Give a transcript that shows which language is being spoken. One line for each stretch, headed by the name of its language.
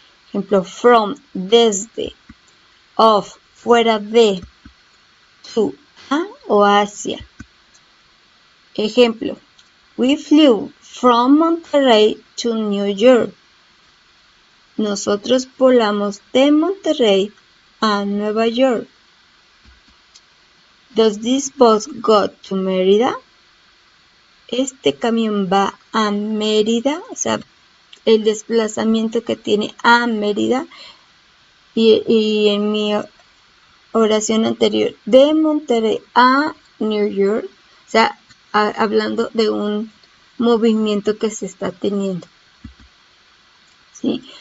Spanish: Ejemplo, from, desde, of, fuera de, to, a o hacia.
English: Ejemplo, we flew from Monterrey to New York.
Spanish: Nosotros volamos de Monterrey a Nueva York.
English: Does this bus go to Mérida?
Spanish: Este camión va a Mérida, o sea, el desplazamiento que tiene a Mérida. Y en mi oración anterior, de Monterrey a New York, o sea, hablando de un movimiento que se está teniendo. ¿Sí?